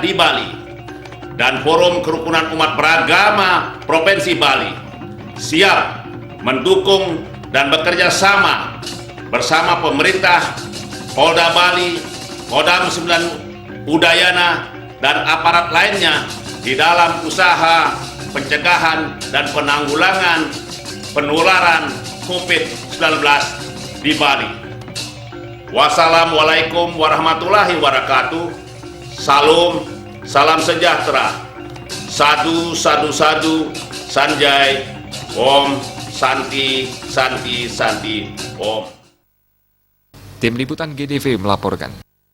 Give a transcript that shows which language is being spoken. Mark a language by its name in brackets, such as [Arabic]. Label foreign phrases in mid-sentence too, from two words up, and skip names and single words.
[Indonesian] di Bali dan Forum Kerukunan Umat Beragama Provinsi Bali siap mendukung dan bekerja sama bersama pemerintah, Polda Bali, Kodam 9 Udayana, dan aparat lainnya di dalam usaha pencegahan dan penanggulangan penularan COVID-19 di Bali. [Arabic] والسلام عليكم ورحمة الله وبركاته. [Indonesian] Salam sejahtera. [Sanskrit] Sadu, sadu, sadu, sanjay, Om, Santi, Santi, Santi, Om. [Indonesian] Tim Liputan GDV melaporkan.